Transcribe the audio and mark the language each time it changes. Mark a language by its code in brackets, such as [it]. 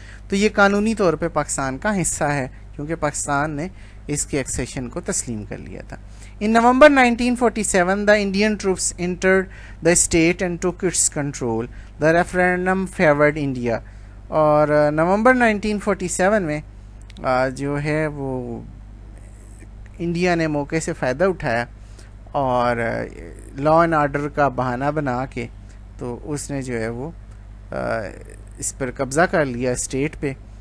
[ur] تو یہ قانونی طور پہ پاکستان کا حصہ ہے کیونکہ پاکستان نے اس کے ایکسیشن کو تسلیم کر لیا تھا. [en] In November 1947, the Indian troops entered the state and took its control. The referendum favored India. [ur] اور نومبر 1947 میں جو ہے وہ انڈیا نے موقع سے فائدہ اٹھایا اور لا اینڈ آرڈر کا بہانہ بنا کے تو اس نے جو ہے وہ اس پر قبضہ کر لیا اسٹیٹ پہ.